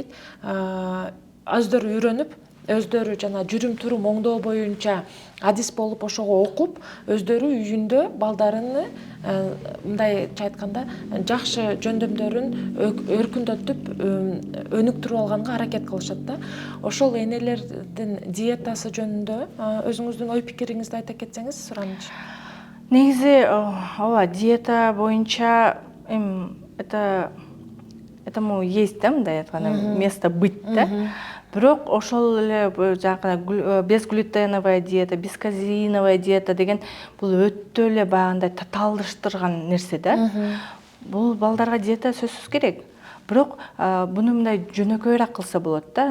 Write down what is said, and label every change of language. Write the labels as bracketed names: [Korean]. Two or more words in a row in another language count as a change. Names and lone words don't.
[Kyrgyz] Өздөрү үйрөнүп, өздөрү жана жүрүм-турум оңдоо боюнча адис болуп ошого окуп, өздөрү үйүндө балдарыны мындайча айтканда жакшы жөндөмдөрүн өркүндөтүп, өнүктүрүп алганга аракет кылышат да. Ошол энелердин диетасы жөнүндө өзүңүздүн ой пикириңизди айта кетсеңиз суранычы. Негизи ооба диета боюнча [Russian] это этому есть [Kyrgyz] да, мындай айтканда [Russian] место быть [Kyrgyz] да. Бирок ошол эле жанагы [Russian] безглютеновая диета, бесказеиновая диета [Kyrgyz] деген бул өтө эле баягындай татаалдаштырган нерсе да. Бул балдарга диета сөзсүз керек. Бирок буну мындай жөнөкөйрөөк кылса болот да.